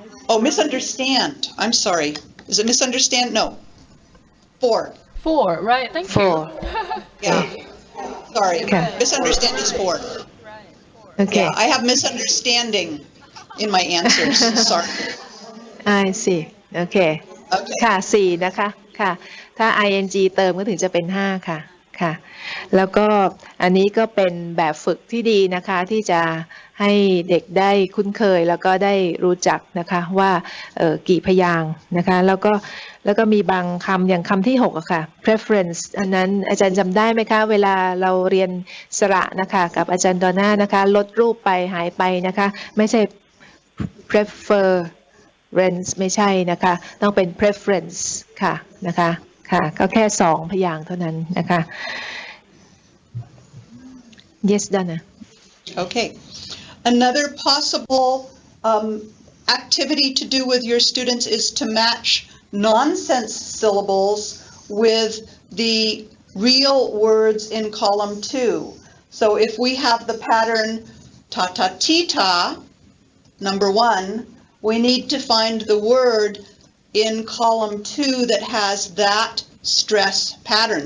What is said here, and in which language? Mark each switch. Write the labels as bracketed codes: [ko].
[en] Oh, misunderstand. I'm sorry. Is it misunderstand? No. 4. 4, right? Thank Four. Yeah. Sorry. Okay. Misunderstand is 4. Okay. Yeah, I have misunderstanding in my answers. Sorry. I see โอเค Okay. [th] ค่ะ4นะคะค่ะถ้า ing เติมก็ถึงจะเป็น5ค่ะค่ะแล้วก็อันนี้ก็เป็นแบบฝึกที่ดีนะคะที่จะให้เด็กได้คุ้นเคยแล้วก็ได้รู้จักนะคะว่า กี่พยางค์นะคะแล้วก็มีบางคำอย่างคำที่6อะค่ะ preference อันนั้นอาจารย์จำได้ไหมคะเวลาเราเรียนสระนะคะกับอาจารย์ดอน่านะคะลดรูปไปหายไปนะคะไม่ใช่ preference ไม่ใช่นะคะต้องเป็น preference ค่ะนะคะค่ะก็แค่2พยางค์เท่านั้นนะคะ [en] yes Donna Okay. Another possible activity to do with your students is to match nonsense syllables with the real words in column 2. So if we have the pattern ta-ta-ti-ta, number 1, we need to find the word in column 2 that has that stress pattern.